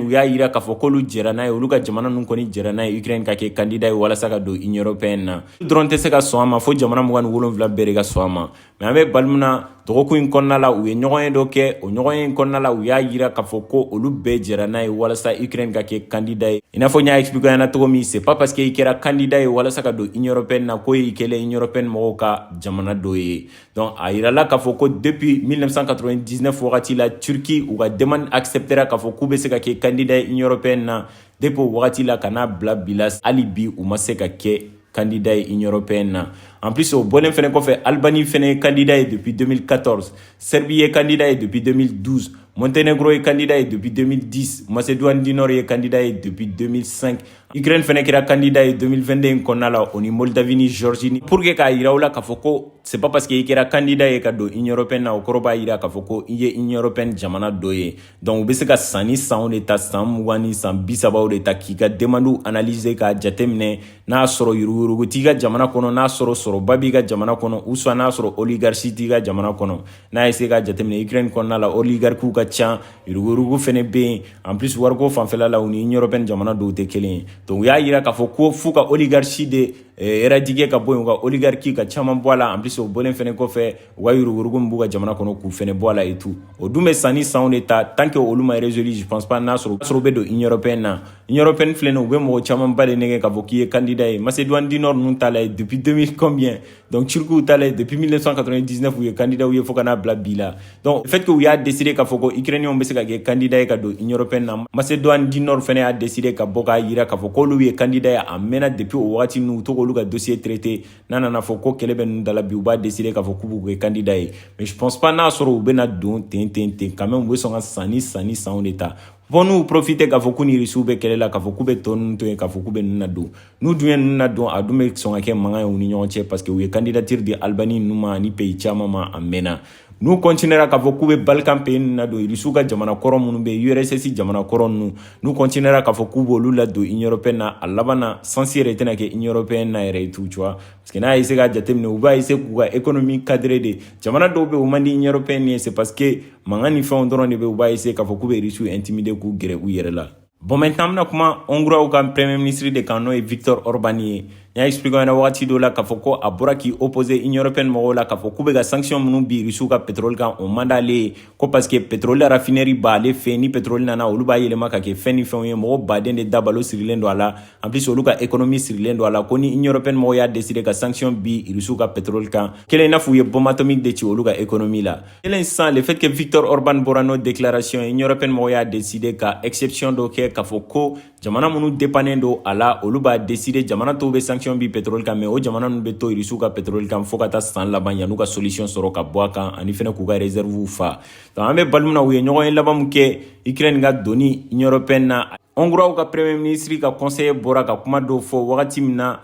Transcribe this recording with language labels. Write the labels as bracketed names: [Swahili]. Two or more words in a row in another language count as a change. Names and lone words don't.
[Bambara] u y'a yira k'a fɔ k'olu jɛra n'a ye olu ka jamana ninnu kɔni jɛra n'a ye Ukraine ka kɛ candidat ye walasa ka don [French] Union européenne [Bambara] na dɔrɔn tɛ se ka sɔn a ma fo jamana 27 bɛɛ de ka sɔn a ma mais an bɛ bali mun na dɔgɔkun in kɔnɔna la u ye ɲɔgɔn ye dɔ kɛ o ɲɔgɔn ye in kɔnɔna la u y'a yira k'a fɔ ko olu bɛɛ jɛra n'a ye walasa Ukraine ka kɛ candidat ye i n'a fɔ n y'a expliqué ɲɛna cogo min [French] c'est pas parce que [Bambara] i kɛra candidat ye walasa ka don [French] Union européenne [Bambara] na ko i kɛlen [French] Union européenne [Bambara] mɔgɔw ka jamana dɔ ye donc a yirala k'a fɔ ko depuis 1999 wagati la Turquie u ka [French] demande acceptera [Bambara] k'a fɔ k'u bɛ se ka kɛ candidat ye [French] Union européenne [Bambara] na depuis o wagati la ka n'a bila bi la hali bi u ma se ka kɛ candidat ye [French] Union européenne [Bambara] na en plus o bɔlen fɛnɛ kɔfɛ Albanie fɛnɛ ye candidat ye depuis 2014 Serbie ye candidat ye depuis 2012 [French] Monténégro est candidat depuis 2010, Macédoine du Nord est candidat depuis 2005, [Bambara] Ukraine fɛnɛ kɛra candidat ye 2022 kɔnɔna la o ni Moldavie ni Géorgie ni [French] pour que [Bambara] k'a yira u la k'a fɔ ko [French] c'est pas parce que [Bambara] i kɛra candidat ye ka don [French] Union européenne [Bambara] na o kɔrɔ b'a yira k'a fɔ ko i ye [French] Union européenne [Bambara] jamana dɔ ye donc u bɛ se ka san ni sanw de ta san 20 ni san 30 de ta k'i ka [French] demande analyser [Bambara] k'a jateminɛ n'a sɔrɔ yuruguyurugu t'i ka jamana kɔnɔ n'a sɔrɔ sɔrɔba b'i ka jamana kɔnɔ [French] ou soit [Bambara] n'a sɔrɔ oligarchie t'i ka jamana kɔnɔ n'a essayer k'a jateminɛ Ukraine kɔnɔna la oligarchiw ka can yuruguyurugu fɛnɛ bɛ yen [French] en plus [Bambara] wariko fanfɛla la u ni [French] Union européenne [Bambara] jamana dɔw tɛ kelen ye donc u y'a yira k'a fɔ ko f'u ka [French] oligarchie de éradiquer [Bambara] ka bɔ yen u ka oligarchie ka caman bɔ a la [French] en plus [Bambara] o bɔlen fɛnɛ kɔfɛ u ka yuruguyurugu min b'u ka jamana kɔnɔ k'u fɛnɛ bɔ a la [French] et tout [Bambara] o dun bɛ san ni sanw de ta [French] tant que [Bambara] olu ma [French] résolu je pense pas [Bambara] n'a sɔrɔ bɛ don [French] Union européenne [Bambara] na [French] Union européenne [Bambara] filɛ nin u bɛ mɔgɔ caman ba de nɛgɛ k'a fɔ k'i ye candidat ye Macédoine du Nord ninnu ta la ye [French] depuis 2000 combien donc [Bambara] Turkiw ta la ye depuis 1999 u ye candidat ye fo ka n'a bila bi la [French] donc le fait que [Bambara] u y'a décidé k'a fɔ ko Ukrainiens bɛ se ka kɛ candidat ye ka don [French] Union européenne [Bambara] na Macédoine du Nord fɛnɛ y'a décidé ka bɔ k'a yira k'a fɔ k'olu ye candidat ye a mɛnna depuis o wagati ninnu u to k'olu ka [French] dossier traité [Bambara] n'a nana fɔ ko kɛlɛ bɛ ninnu da la bi u b'a décidé k'a fɔ k'u b'u kɛ candidat ye [French] mais je pense pas [Bambara] n'a sɔrɔ u bɛna don ten [French] quand même [Bambara] u bɛ sɔn ka san ni sanw de ta fɔ n'u profiter k'a fɔ k'u ni Russiw bɛ kɛlɛ la k'a fɔ k'u bɛ tɔ ninnu to yen k'a fɔ k'u bɛ ninnu na don n'u dun ye ninnu na don a dun bɛ sɔn ka kɛ mankan ye u ni ɲɔgɔn cɛ [French] parce que [Bambara] u ye candidature di Albanie ninnu ma ani pays caman ma a mɛnna n'u continuera k'a fɔ k'u bɛ Balkan pays ninnu na don Russiw ka jamana kɔrɔ minnu bɛ yen URSS jamana kɔrɔ ninnu n'u continuera k'a fɔ k'u b'olu la don [French] Union européenne [Bambara] na a laban na sansi yɛrɛ tɛna kɛ [French] Union européenne [Bambara] na yɛrɛ [French] tu vois parce que [Bambara] n'a ye se k'a jateminɛ u b'a essayer k'u ka [French] économie cadrer [Bambara] de jamana dɔw bɛ yen u man di [French] Union européenne [Bambara] ye [French] c'est parce que [Bambara] mankan ni fɛnw dɔrɔn de bɛ u b'a essayer k'a fɔ k'u bɛ Russiw intimider k'u gɛrɛ u yɛrɛ la [French] bon maintenant [Bambara] an bɛna kuma Hongrois ka [French] premier ministre [Bambara] de kan n'o ye Viktor Orban ye n y'a expliqué ɲɛna wagati dɔ la k'a fɔ ko a bɔra k'i opposer [French] Union européenne [Bambara] mɔgɔw la k'a fɔ k'u bɛ ka sanction minnu bi Russiw ka pétrole kan o man d'ale ye ko [French] parce que pétrole raffinerie [Bambara] b'ale fɛ yen ni pétrole nana olu b'a yɛlɛma ka kɛ fɛn ni fɛnw ye mɔgɔ baden de dabalo sirilen don a la [French] en plus [Bambara] olu ka économie sirilen don a la ko ni [French] Union européenne [Bambara] mɔgɔw y'a décidé ka sanction bi Russiw ka pétrole kan kelen i n'a fɔ u ye [French] bombe atomique [Bambara] de ci olu ka économie la kelen sisan [French] le fait que [Bambara] Viktor Orban bɔra n'o déclaration ye [French] Union européenne [Bambara] mɔgɔw y'a décidé ka exception dɔ kɛ k'a fɔ ko jamana minnu dépannen don a la olu b'a décidé jamana tɔw bɛ sanction bi pétrole kan mais o jamana ninnu bɛ to Russiw ka pétrole kan fo ka taa san laban yan'u ka solution sɔrɔ ka bɔ a kan ani fɛnɛ k'u ka réserve fa donc an bɛ bali min na u ye ɲɔgɔn ye laban min kɛ Ukraine ka donni [French] Union européenne [Bambara] na Hongrois ka [French] premier ministre [Bambara] ka conseiller bɔra ka kuma dɔw fɔ wagati min na